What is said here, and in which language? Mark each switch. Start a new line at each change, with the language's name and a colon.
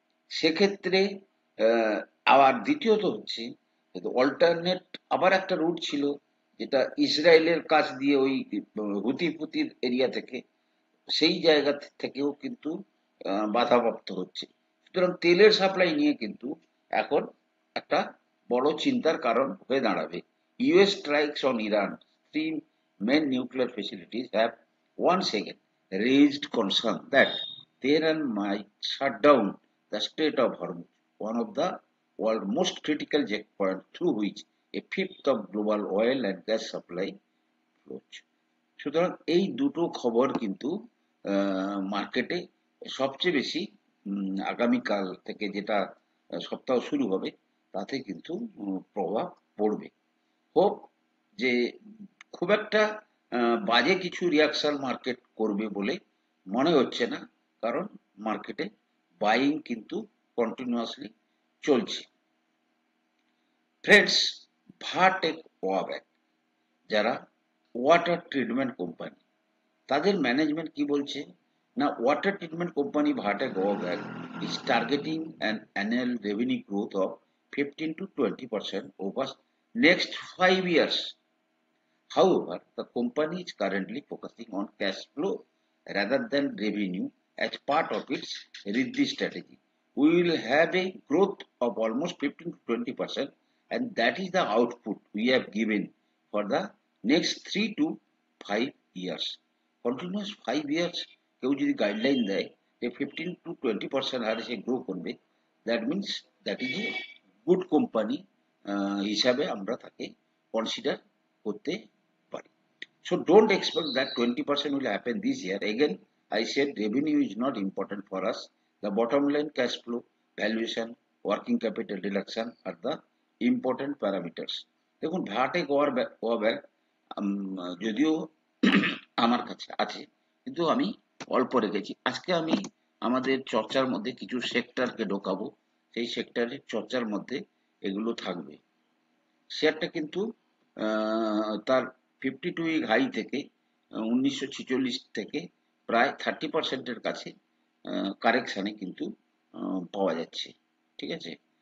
Bangla: সেক্ষেত্রে আবার দ্বিতীয়ত হচ্ছে অল্টারনেট আবার একটা রুট ছিল, যেটা ইসরায়েলের কাছ দিয়ে ওই হুতি ফুতির এরিয়া থেকে, সেই জায়গা থেকেও কিন্তু বাধাপ্রাপ্ত হচ্ছে। সুতরাং তেলের সাপ্লাই নিয়ে কিন্তু এখন একটা বড় চিন্তার কারণ হয়ে দাঁড়াবে।
English: US strikes on Iran 3 main nuclear facilities have once again raised concern that Tehran might shut down the Strait of Hormuz, one of the world's most critical checkpoints through which a fifth of global oil and gas supply flows.
Bangla: সুতরাং এই দুটো খবর কিন্তু মার্কেটে সবচেয়ে বেশি আগামীকাল থেকে যেটা সপ্তাহ শুরু হবে তাতে কিন্তু প্রভাব পড়বে। হোপ যে খুব একটা বাজে কিছু রিয়াকশন মার্কেট করবে বলে মনে হচ্ছে না, কারণ মার্কেটে বাইং কিন্তু কন্টিনিউয়াসলি চলছে। ফ্রেন্ডস, ভাটেক ওয়াব্যাক, যারা ওয়াটার ট্রিটমেন্ট কোম্পানি, তাদের ম্যানেজমেন্ট কি বলছে না, water treatment company ভাটেক ওয়াব্যাক
English: is targeting an annual revenue growth of 15 to 20% over next 5 years. However, the company is currently focusing on cash flow rather than revenue as part of its Riddhi strategy. We will have a growth of almost 15 to 20%, and that is the output we have given for the next 3 to 5 years. Continuous 5 years
Bangla: কেউ যদি guideline দেয় যে 15 to 20% হারে সে grow করবে,
English: that means that is a good company
Bangla: হিসাবে আমরা তাকে consider করতে পারি।
English: So don't expect that 20% will happen this year. Again, I said revenue is not important for us. The bottom line, cash flow, valuation, working capital reduction are the important parameters.
Bangla: দেখুন ভাটেক ওয়াব্যাক যদিও আমার কাছে আছে, কিন্তু আমি অল্প রেখেছি। আজকে আমি আমাদের চর্চার মধ্যে কিছু সেক্টরকে ঢোকাবো, সেই সেক্টরের চর্চার মধ্যে এগুলো থাকবে। শেয়ারটা কিন্তু তার 52 উইক হাই থেকে 1946 থেকে প্রায় 30% কাছে কারেকশানে কিন্তু পাওয়া যাচ্ছে, ঠিক আছে।